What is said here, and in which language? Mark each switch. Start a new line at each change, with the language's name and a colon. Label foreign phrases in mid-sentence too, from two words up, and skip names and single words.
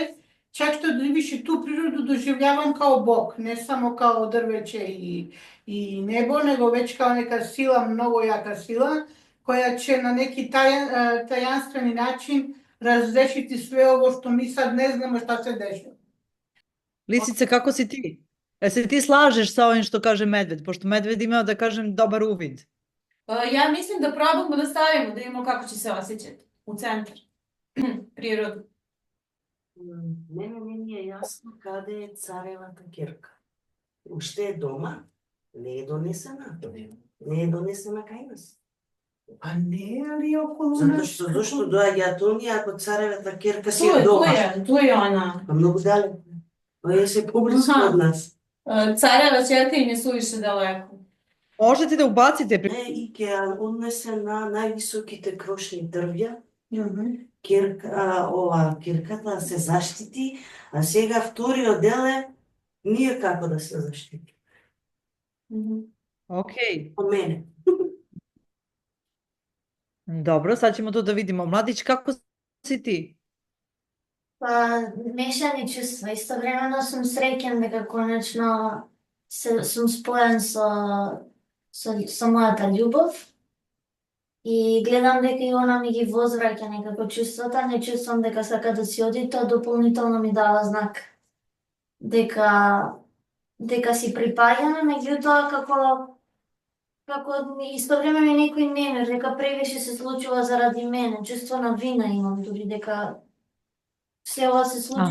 Serbian: Čak što više tu prirodu doživljavam kao Bog, ne samo kao drveće i nebo, nego već kao neka sila, mnogo jaka sila, koja će na neki tajanstveni način razrešiti sve ovo što mi sad ne znamo šta se dešava. Lisice, kako si ti? Se ti slažeš sa ovim što kaže medved? Pošto medved imao, da kažem, dobar uvid. Ja mislim da probamo da stavimo, da vidimo kako će se osjećati u centar prirodu.
Macedonian: Мене не ми е јасно каде е царевата ќерка. Уште е дома, не е донесена. Не е донесена кај нас.
Serbian: Pa ne, ali okolo
Macedonian: Зашто доаѓаат оние ако царевата ќерка си е дома?
Serbian: Tu je ona.
Macedonian: Па многу далеко. Тоа е поблиску од нас.
Serbian: Царeva ćerka im je suviše daleko. Možete da ubacite
Macedonian: И ќе ја однесе на највисоките крошни дрвја. Кирката се заштити, а сега вториот дел е ние како да се заштити. Ok. Од мене.
Serbian: Dobro, sad ćemo to da vidimo. Mladić, kako si ti?
Macedonian: Па, мешани чувства. Истовремено сум среќен дека конечно сум споен со мојата љубов И гледам дека и она ми ги возвраќа некако чувствата, не чувствам дека сака да си оди, тоа дополнително ми дава знак дека си припаѓаме, меѓутоа како исто време ми некој немир, дека превише се случува заради мене, чувство на вина имам дури дека се ова се случува